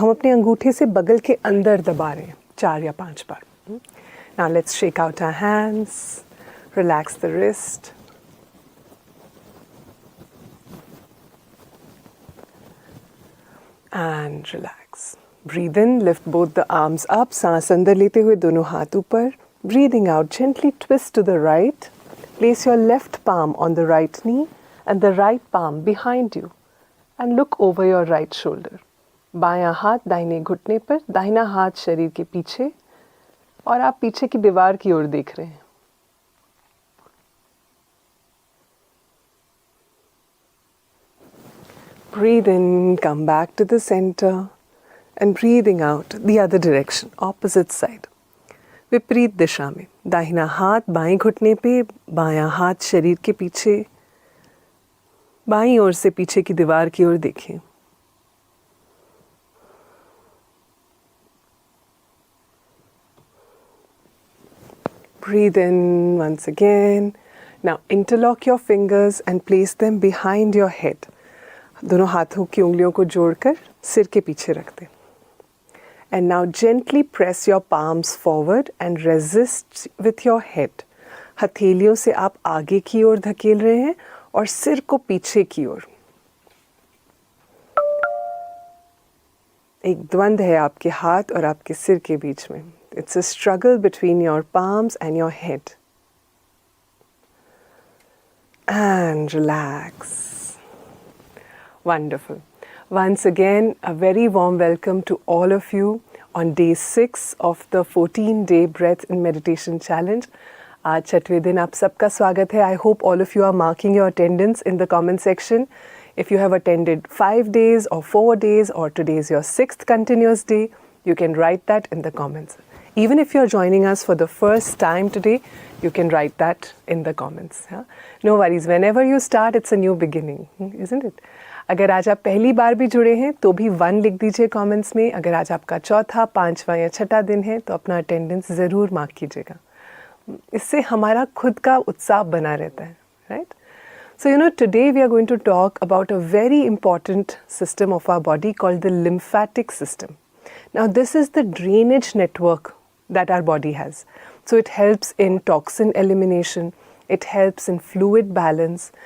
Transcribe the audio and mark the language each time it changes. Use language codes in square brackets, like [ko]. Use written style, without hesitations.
[hi] हम अपने अंगूठे से बगल के अंदर दबा रहे हैं 4 या 5 बार. [en] Now let's shake out our hands. Relax the wrist. And relax. Breathe in, lift both the arms up. [hi] सांस अंदर लेते हुए दोनों हाथ ऊपर. [en] Breathing out, gently twist to the right. Place your left palm on the right knee and the right palm behind you. And look over your right shoulder. [hi] बायां हाथ दाहिने घुटने पर, दाहिना हाथ शरीर के पीछे और आप पीछे की दीवार की ओर देख रहे हैं. [en] Breathe in, come back to the center and breathing out the other direction, opposite side. [hi] विपरीत दिशा में दाहिना हाथ बाएं घुटने पे, बायां हाथ शरीर के पीछे, बाईं ओर से पीछे की दीवार की ओर देखें. [en] Breathe in once again. Now interlock your fingers and place them behind your head. [hi] दोनों हाथों की उंगलियों को जोड़कर सिर के पीछे रख दें. [en] And now gently press your palms forward and resist with your head. [hi] हथेलियों से आप आगे की ओर धकेल रहे हैं और सिर को पीछे की ओर. एक द्वंद्व है आपके हाथ और आपके सिर के बीच में. [en] It's a struggle between your palms and your head. And relax. Wonderful. Once again, a very warm welcome to all of you on day 6 of the 14-day Breath and Meditation Challenge. [hi] आज छठवें दिन आप सबका स्वागत है. [en] I hope all of you are marking your attendance in the comment section. If you have attended 5 days or 4 days or today is your 6th continuous day, you can write that in the comments. Even if you're joining us for the first time today, you can write that in the comments. Yeah? No worries. Whenever you start, it's a new beginning, isn't it? [hi] अगर आज आप पहली बार भी जुड़े हैं तो भी 1 लिख दीजिए कमेंट्स में. अगर आज आपका चौथा, 5वां या 6ठा दिन है तो अपना अटेंडेंस ज़रूर मार्क कीजिएगा. इससे हमारा खुद का उत्साह बना रहता है, right? [en] So today we are going to talk about a very important system of our body called the lymphatic system. Now this is the drainage network that our body has. So it helps in toxin elimination. It helps in fluid balance.